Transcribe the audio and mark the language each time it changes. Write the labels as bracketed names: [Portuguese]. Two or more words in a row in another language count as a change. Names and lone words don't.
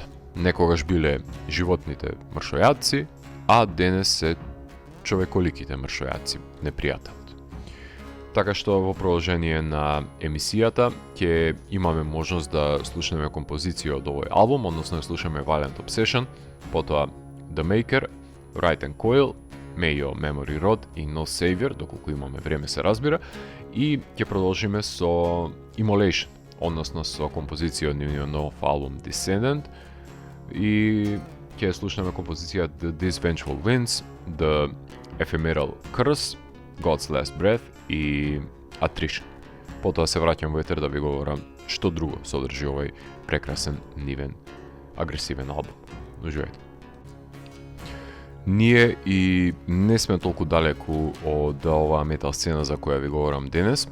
[Macedonian] Некогаш биле животните мршојадци, а денес се човеколиките мршојадци, непријателот. Така што во продолжение на емисијата ќе имаме можност да слушнеме композиција од овој албум, односно да слушаме Violent Obsession, потоа The Maker, Right and Coil, May Your Memory Rot и No Savior, доколку имаме време се разбира, и ќе продолжиме со Immolation, односно со композиција од нивниот нов албум Descendant, и ќе слушнеме композиција The Vengeful Winds, The Ephemeral Curse, God's Last Breath и Attrition. Потоа се враќам во етер да ви говорам што друго содржи овој прекрасен, нивен, агресивен албум. Уживајте. Ние и не сме толку далеку од оваа метал сцена за која ви говорам денес.